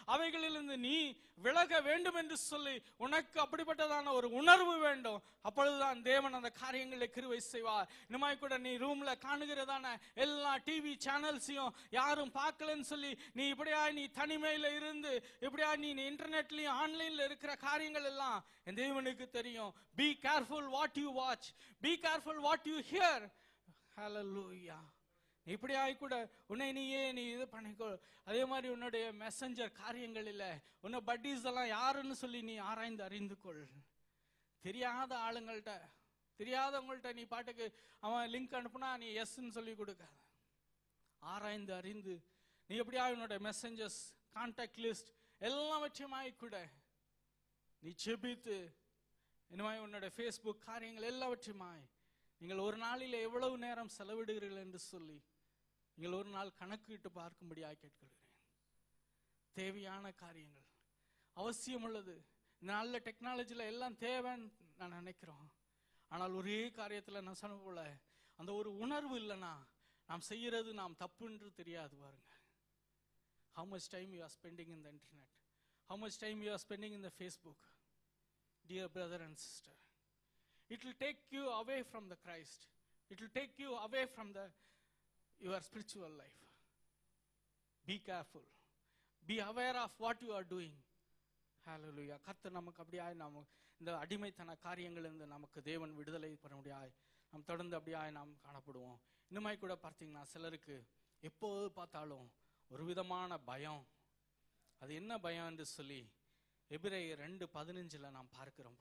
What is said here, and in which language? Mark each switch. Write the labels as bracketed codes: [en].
[ta] அவைகளிலிருந்து நீ விலக வேண்டும் என்று சொல்லி உனக்கு அப்படிப்பட்டதான ஒரு உணர்வு வேண்டும். அப்பொழுதுதான் தேவன் அந்த காரியங்களை கிருபை செய்வார். இனிமாய் கூட நீ ரூம்ல காணுகிறதான எல்லா டிவி சேனல்ஸையும் யாரும் பார்க்கலன்னு சொல்லி நீ இப்படியா நீ தனிமையில இருந்து இப்படியா நீ இன்டர்நெட்லயும் ஆன்லைன்ல இருக்கிற காரியங்கள் எல்லாம் என் தேவனுக்கு தெரியும். [en] Be careful what you watch. Be careful what you hear. Hallelujah. [ta] இப்படியாய் கூட உன்னை நீயே நீ இது பண்ணிக்கோ. அதே மாதிரி உன்னுடைய மெசஞ்சர் காரியங்கள் இல்ல, உன்னை பட்டீஸ் எல்லாம் யாருன்னு சொல்லி நீ ஆராய்ந்து அறிந்து கொள். தெரியாத ஆளுங்கள்ட்ட, தெரியாதவங்கள்ட்ட நீ பாட்டுக்கு அவன் லிங்க் அனுப்புனா நீ எஸ்ன்னு சொல்லி கொடுக்காத. ஆராய்ந்து அறிந்து நீ எப்படியா உன்னுடைய மெசஞ்சர்ஸ், கான்டாக்ட் லிஸ்ட் எல்லாவற்றையுமாய் கூட நீ செபித்து இனிமாய் உன்னுடைய ஃபேஸ்புக் காரியங்கள் எல்லாவற்றையுமாய் நீங்கள் ஒரு நாளில் எவ்வளவு நேரம் செலவிடுகிறீர்கள் என்று சொல்லி நீங்கள் ஒரு நாள் கணக்கிட்டு பார்க்கும்படியாக கேட்கிறேன். தேவையான காரியங்கள் அவசியம் உள்ளது. இந்த நல்ல டெக்னாலஜில எல்லாம் தேவைன்னு நான் நினைக்கிறோம். ஆனால் ஒரே காரியத்தில் நான் சொன்ன போல அந்த ஒரு உணர்வு இல்லைன்னா நாம் செய்யறது நாம் தப்புன்று தெரியாது. [en] பாருங்க, how much time you are spending in the internet, how much time you are spending in the Facebook. Dear brother and sister, it will take you away from the Christ. It will take you away from your spiritual life. Be careful. Be aware of what you are doing. ஹalleluya. [ta] கர்த்தர் நமக்கு அப்படியாய் நாம் இந்த அடிமைத்தன காரியங்களிலிருந்து நமக்கு தேவன் விடுதலை பெற முடியாய் நாம் தொடர்ந்து அப்படியாய் நாம் காணப்படுவோம். இன்னுமாய் கூட பார்த்தீங்கன்னா சிலருக்கு எப்போது பார்த்தாலும் ஒரு விதமான பயம். அது என்ன பயம் என்று சொல்லி எபிரேயர் 2:15 நாம் பார்க்கிறோம்.